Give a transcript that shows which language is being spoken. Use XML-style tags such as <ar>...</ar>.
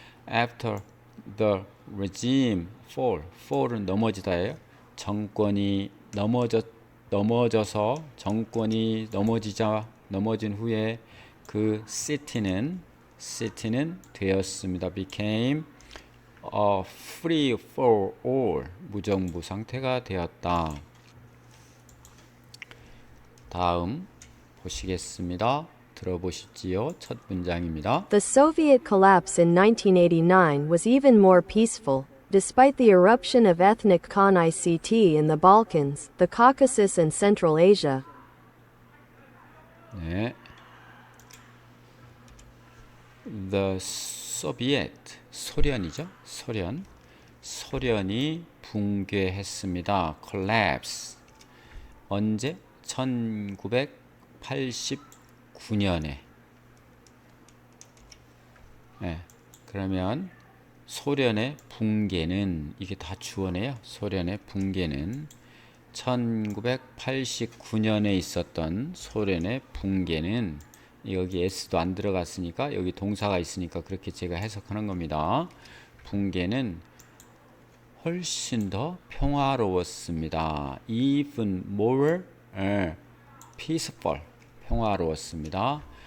<en>After the regime fall은</en> <ko>넘어지다예요. 정권이 넘어져서 정권이 넘어진 후에 그 city는 되었습니다.</ko> <en>became free for all</en> <ko>무정부 상태가 되었다. 다음 보시겠습니다. 들어보시지요. 첫 문장입니다.</ko> <en>The Soviet collapse in 1989 was even more peaceful, despite the eruption of ethnic Khan-ICT in the Balkans, the Caucasus and Central Asia.</en> <ko>네.</ko> <en>The Soviet</en> <ko>소련이죠. 소련이 붕괴했습니다. collapse 언제? 1989년에. 네. 그러면 소련의 붕괴는 이게 다 주어네요. 소련의 붕괴는 1989년에 있었던 소련의 붕괴는 여기 S도 안 들어갔으니까 여기 동사가 있으니까 그렇게 제가 해석하는 겁니다. 붕괴는 훨씬 더 평화로웠습니다.</ko> <en>Even more peaceful</en> <ko>평화로웠습니다.</ko>